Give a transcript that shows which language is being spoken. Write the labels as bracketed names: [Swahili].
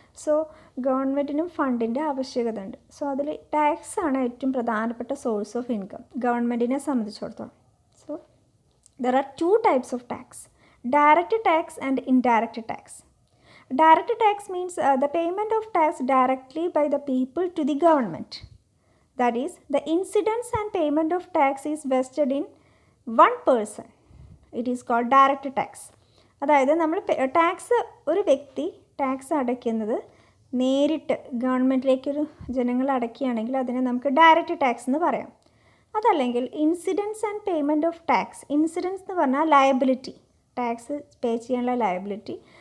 [Malayalam] So ഗവൺമെൻറ്റിനും ഫണ്ടിൻ്റെ ആവശ്യകത ഉണ്ട്. So അതിൽ ടാക്സ് ആണ് ഏറ്റവും പ്രധാനപ്പെട്ട സോഴ്സ് ഓഫ് ഇൻകം ഗവൺമെൻറ്റിനെ സംബന്ധിച്ചിടത്തോളം. [English] So there are two types of tax: direct tax and indirect tax. Direct tax means the payment of tax directly by the people to the government. That is, the incidence and payment of tax is vested in one person. It is called direct tax. [Malayalam] അതായത് നമ്മൾ tax, ഒരു വ്യക്തി tax അടയ്ക്കുന്നത് നേരിട്ട് ഗവൺമെൻറ്റിലേക്കൊരു ജനങ്ങൾ അടയ്ക്കുകയാണെങ്കിൽ അതിനെ നമുക്ക് direct tax എന്ന് പറയാം. അതല്ലെങ്കിൽ [English] Incidence and payment of tax. [Malayalam] Incidents എന്ന് പറഞ്ഞാൽ ലയബിലിറ്റി, ടാക്സ് പേ ചെയ്യാനുള്ള ലയബിലിറ്റി.